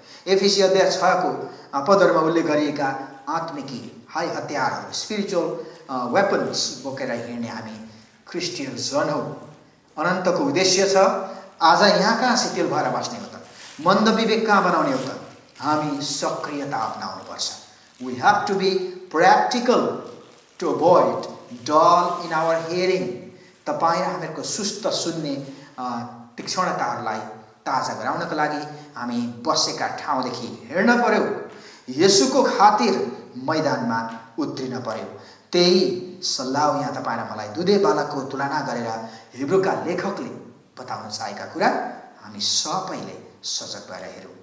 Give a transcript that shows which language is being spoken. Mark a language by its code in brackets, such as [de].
[ne] एफिसी अध्याय 6 को पदहरूमा उल्लेख गरिएका आत्मिकी हाय हतियारहरू, स्पिरिचुअल वेपन्स बोकेर हिँड्ने हामी क्रिस्चियन जन हौ। अनन्तको उद्देश्य छ आज यहाँ कहाँ शिथिल भएर बस्ने हो त, मन्द विवेक कहाँ बनाउने हो त, हामी सक्रियता अपनाउनुपर्छ। [en] We have to be practical to avoid dull in our hearing. [ne] तपाईँ र हामीहरूको सुस्त सुन्ने तीक्ष्णताहरूलाई ताजा गराउनका लागि हामी बसेका ठाउँदेखि हिँड्न पर्यो। येशूको खातिर मैदानमा उत्रिन पर्यो। त्यही सल्लाह यहाँ तपाईँ र मलाई दुधे बालकको तुलना गरेर हिब्रूका लेखकले बताउन चाहेका कुरा हामी सबैले सजग भएर हेरौँ।